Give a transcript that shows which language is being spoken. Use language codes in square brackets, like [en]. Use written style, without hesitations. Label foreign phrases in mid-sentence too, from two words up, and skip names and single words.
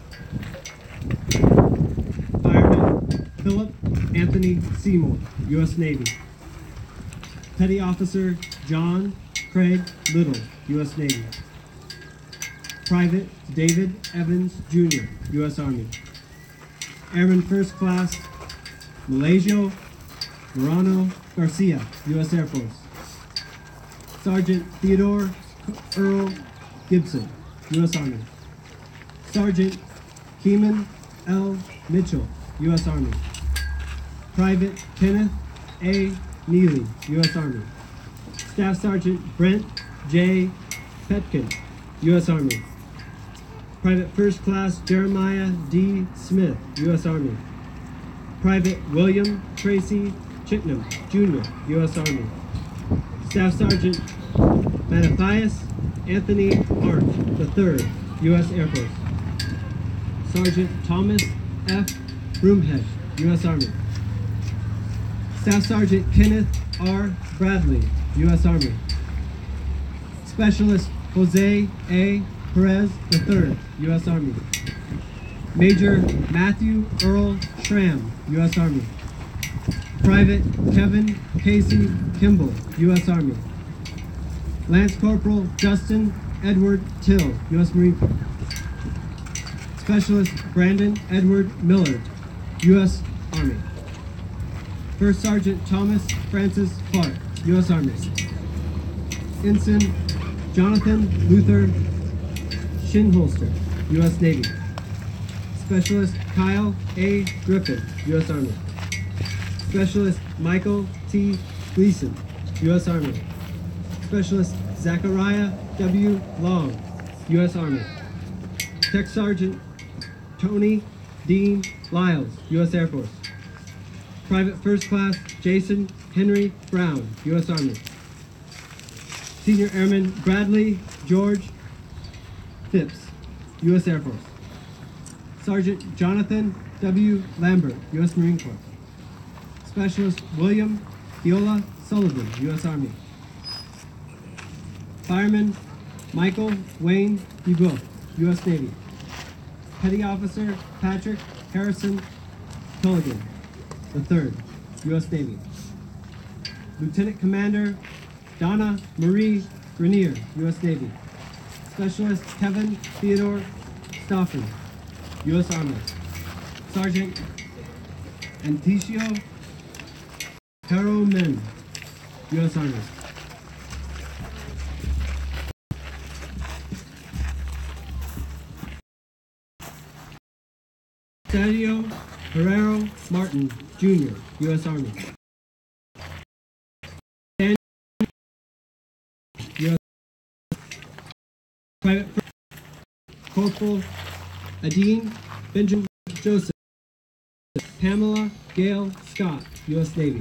[en] Fireman Philip Anthony Seymour, U.S. Navy. Petty Officer John Craig Little, U.S. Navy. Private David Evans, Jr., U.S. Army. Airman First Class Malaysia Morano Garcia, U.S. Air Force. Sergeant Theodore Earl Gibson, U.S. Army. Sergeant Keeman L. Mitchell, U.S. Army. Private Kenneth A. Neely, U.S. Army. Staff Sergeant Brent J. Petkin, U.S. Army. Private First Class Jeremiah D. Smith, U.S. Army. Private William Tracy Chitnam, Jr., U.S. Army. Staff Sergeant Mattathias Anthony Arndt, III, U.S. Air Force. Sergeant Thomas F. Broomhead, U.S. Army. Staff Sergeant Kenneth R. Bradley, U.S. Army. Specialist Jose A. Perez, III, U.S. Army. Major Matthew Earl Schramm, U.S. Army. Private Kevin Casey Kimball, U.S. Army. Lance Corporal Justin Edward Till, U.S. Marine Corps. Specialist Brandon Edward Millard, U.S. Army. First Sergeant Thomas Francis Clark, U.S. Army. Ensign Jonathan Luther Shinholster, U.S. Navy. Specialist Kyle A. Griffin, U.S. Army. Specialist Michael T. Gleason, U.S. Army. Specialist Zachariah W. Long, U.S. Army. Tech Sergeant Tony Dean Lyles, U.S. Air Force. Private First Class Jason Henry Brown, U.S. Army. Senior Airman Bradley George Phipps, U.S. Air Force. Sergeant Jonathan W. Lambert, U.S. Marine Corps. Specialist William Viola Sullivan, U.S. Army. Fireman Michael Wayne DeBook, U.S. Navy. Petty Officer Patrick Harrison Tulligan, III, U.S. Navy. Lieutenant Commander Donna Marie Grenier, U.S. Navy. Specialist Kevin Theodore Stoffen, U.S. Army. Sergeant Anticio Peromen, U.S. Army. Sergio Herrero Martin, Jr., U.S. Army. U.S. Private Corporal Adine Benjamin Joseph. Pamela Gail Scott, U.S. Navy.